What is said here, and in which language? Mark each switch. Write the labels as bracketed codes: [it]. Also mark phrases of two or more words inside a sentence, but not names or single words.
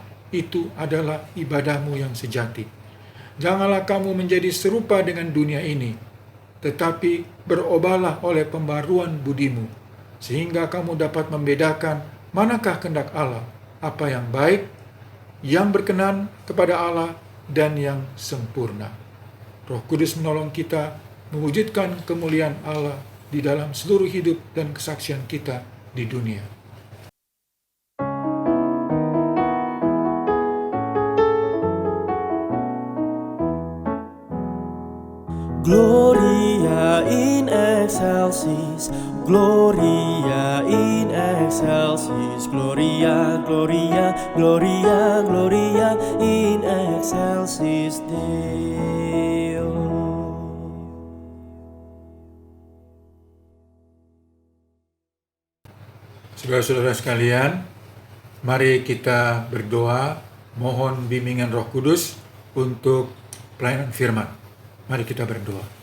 [id] Itu adalah ibadahmu yang sejati. Janganlah kamu menjadi serupa dengan dunia ini, tetapi berubahlah oleh pembaruan budimu, sehingga kamu dapat membedakan manakah kehendak Allah, apa yang baik, yang berkenan kepada Allah, dan yang sempurna. Roh Kudus menolong kita mewujudkan kemuliaan Allah di dalam seluruh hidup dan kesaksian kita di dunia. [la] Gloria in excelsis, Gloria in excelsis, Gloria, Gloria, Gloria, Gloria in excelsis Deo. [id] Saudara-saudara sekalian, mari kita berdoa mohon bimbingan Roh Kudus untuk pelayanan firman. Mari kita berdoa.